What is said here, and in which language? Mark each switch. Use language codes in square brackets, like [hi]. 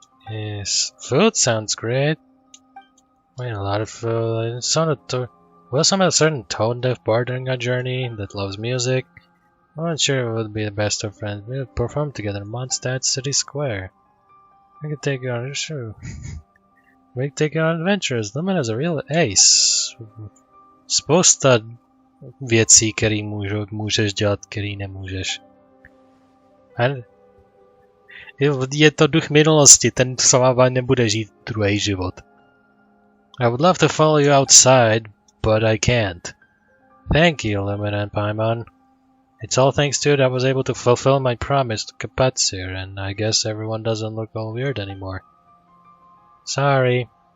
[en] Yes, food sounds great. Wait, a lot of food. We also met a certain tone-deaf bar during our journey that loves music. I'm not sure it would be the best of friends. We would perform together in Mondtstadu City Square. I could take you on a show. We could take you on adventures. Lemon is a real ace. [cs] Spousta věcí, které můžeš dělat, které nemůžeš. Je to duch minulosti, ten s váma nebude žít druhý život. [en] I would love to follow you outside, but I can't. Thank you, Lumina and Paimon. It's all thanks to it I was able to fulfill my promise to Kapatsir, and I guess everyone doesn't look all weird anymore. Sorry.